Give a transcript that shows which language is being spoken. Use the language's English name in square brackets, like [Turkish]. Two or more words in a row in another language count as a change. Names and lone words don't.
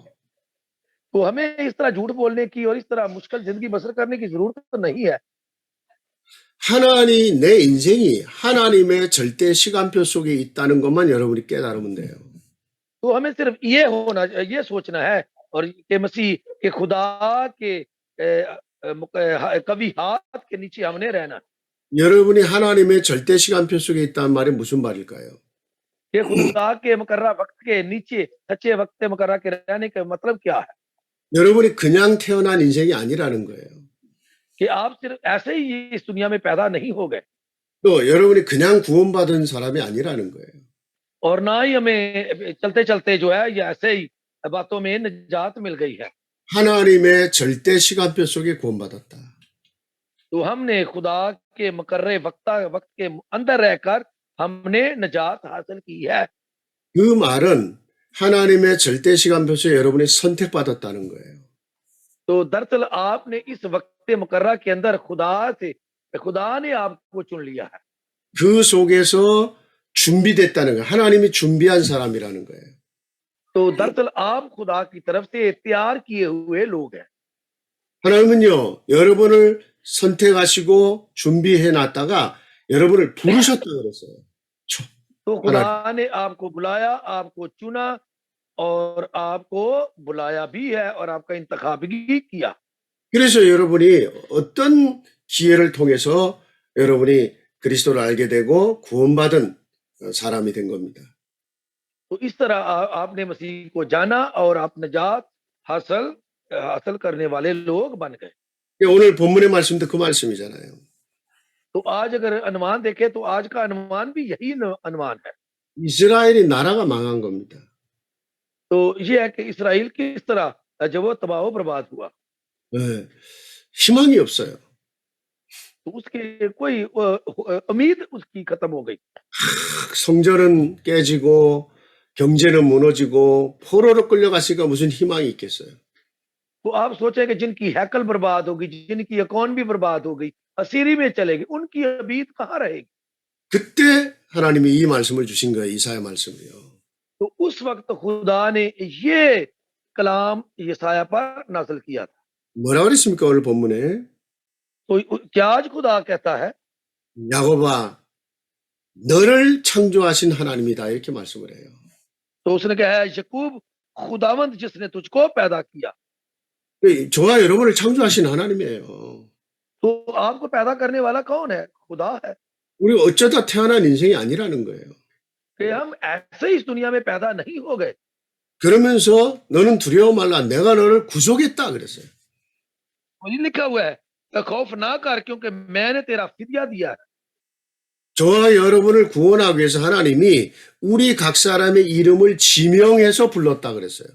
[Urdu] تو ہمیں اس طرح جھوٹ بولنے کی اور اس طرح مشکل زندگی بسر کرنے کی ضرورت تو نہیں ہے. [Korean] 하나님, 내 인생이 하나님의 절대 시간표 속에 있다는 것만 여러분이 깨달으면 돼요. [Urdu] تو ہمیں صرف یہ سوچنا ہے اور کہ مسیح کے خدا کے کبھی ہاتھ کے نیچے ہم نے رہنا. [Korean] 여러분이 하나님의 절대 시간표 속에 있다는 말이 무슨 말일까요? [Urdu] کہ خدا کے مقررہ وقت کے نیچے سچے وقت مقررہ کے رہنے کا مطلب کیا ہے? [Korean] 여러분이 그냥 태어난 인생이 아니라는 거예요. [Urdu] کہ آپ صرف ایسے ہی اس دنیا میں پیدا نہیں ہو گئے [Korean] 또 여러분이 그냥 구원받은 사람이 아니라는 거예요. [Urdu] اور نہ ہی ہمیں چلتے چلتے جو ہے یہ ایسے ہی باتوں میں نجات مل گئی ہے. [Korean] 하나님의 절대 시간표 속에 구원받았다. [Urdu] تو ہم نے خدا کے مقررے وقت کے اندر رہ کر ہم نے نجات حاصل کی ہے. [Korean] 그 말은 하나님의 절대 시간표 속에 여러분이 선택받았다는 거예요. [Urdu] تو دراصل آپ نے اس وقت مقررہ کے اندر خدا نے آپ کو چن لیا ہے. [Korean] 그 속에서 준비됐다는 거예요. 하나님이 준비한 사람이라는 거예요. [Urdu] تو دراصل آپ خدا کی طرف سے تیار کیے ہوئے لوگ ہیں. [Korean] 하나님은요, 여러분을 선택하시고 준비해 놨다가 여러분을 부르셨다 그랬어요. [Urdu] تو خدا نے آپ کو بلایا، آپ کو چنا اور آپ کو بلایا بھی ہے اور آپ کا انتخاب بھی کیا. [Korean] 그래서 여러분이 어떤 기회를 통해서 여러분이 그리스도를 알게 되고 구원받은 사람이 된 겁니다. [Urdu] تو اس طرح آپ نے مسیح کو جانا اور آپ نجات حاصل کرنے والے لوگ بن گئے. [Korean] 오늘 본문의 말씀도 그 말씀이잖아요. [Urdu] تو آج اگر انومان دیکھیں تو آج کا انومان بھی یہی انومان ہے. [Korean] 이스라엘이 나라가 망한 겁니다. [Urdu] تو یہ ہے کہ اسرائیل کس طرح جب وہ تباہ برباد ہوا [Korean] 네, 희망이 없어요. [Urdu] تو اس کے کوئی امید اس کی ختم ہو گئی. [Korean] 성전은 깨지고 경제는 무너지고 포로로 끌려갔으니까 무슨 희망이 있겠어요? [Urdu] تو آپ سوچیں کہ جن کی ہیکل برباد ہوگی، جن کی اکانومی برباد ہو گئی، اسیری میں چلے گی، ان کی ابید کہاں رہے گی? [Korean] 그때 하나님이 이 말씀을 주신 거예요. 이사야 말씀이요. [Urdu] تو اس وقت خدا نے یہ کلام یسعیاہ پر نازل کیا تھا. [Korean] 뭐라 그랬습니까? 오늘 본문에 [Urdu] تو کیا آج خدا کہتا ہے [Korean] 야곱아 너를 창조하신 하나님이다 이렇게 말씀을 해요. [Urdu] تو اس نے کہا ہے یعقوب خداوند جس نے تجھ کو پیدا کیا. [Korean] 저와 여러분을 창조하신 하나님이에요. [Urdu] تو آپ کو پیدا کرنے والا کون ہے? خدا ہے. [Korean] 우리 어쩌다 태어난 인생이 아니라는 거예요. [Urdu] کہ ہم ایسے ہی اس دنیا میں پیدا نہیں ہو گئے. [Korean] 그러면서 너는 두려워 말라 내가 너를 구속했다 그랬어요. [Urdu] وہی لکھا ہوا ہے خوف نہ کر کیونکہ میں نے تیرا فدیہ دیا ہے. [Korean] 저와 여러분을 구원하기 위해서 하나님이 우리 각 사람의 이름을 지명해서 불렀다 그랬어요.